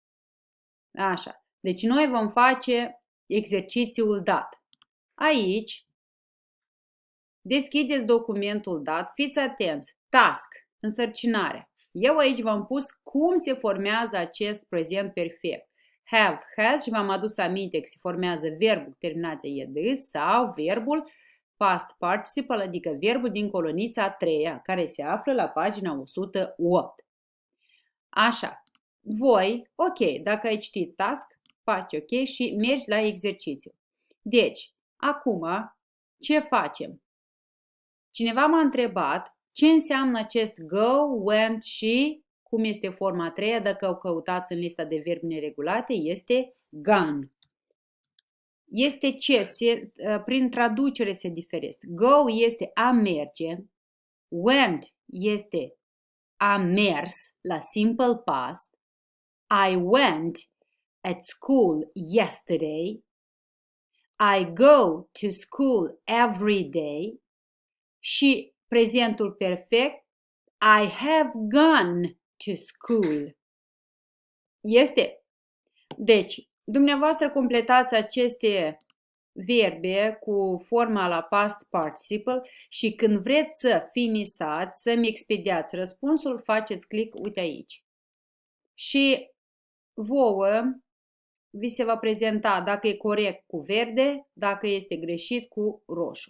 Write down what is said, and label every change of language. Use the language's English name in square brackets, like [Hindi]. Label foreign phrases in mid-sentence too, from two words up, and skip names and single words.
[Romanian] Așa, deci noi vom face exercițiul dat. Aici, deschideți documentul dat, fiți atenți, task, însărcinare. Eu aici v-am pus cum se formează acest prezent perfect. Have, has și v-am adus aminte că se formează verbul cu terminația ed sau verbul [English] past participle, [Romanian] adică verbul din colonița a treia, care se află la pagina 108. Așa, voi, ok, dacă ai citit task, faci ok și mergi la exercițiu. Deci, acum, ce facem? Cineva m-a întrebat ce înseamnă acest [English] go, went [Romanian] și cum este forma a treia, dacă o căutați în lista de verbi neregulate, este gone. Este ce? Prin traducere se diferește. [English] Go [Romanian] este a merge, [English] went [Romanian] este a mers la [English] simple past, I went at school yesterday, I go to school every day [Romanian] și prezentul perfect, [English] I have gone to school. [Romanian] Este? Deci, dumneavoastră completați aceste verbe cu forma la [English] past participle [Romanian] și când vreți să finisați, să-mi expediați răspunsul, faceți click, uite aici. Și vouă vi se va prezenta dacă e corect cu verde, dacă este greșit cu roșu.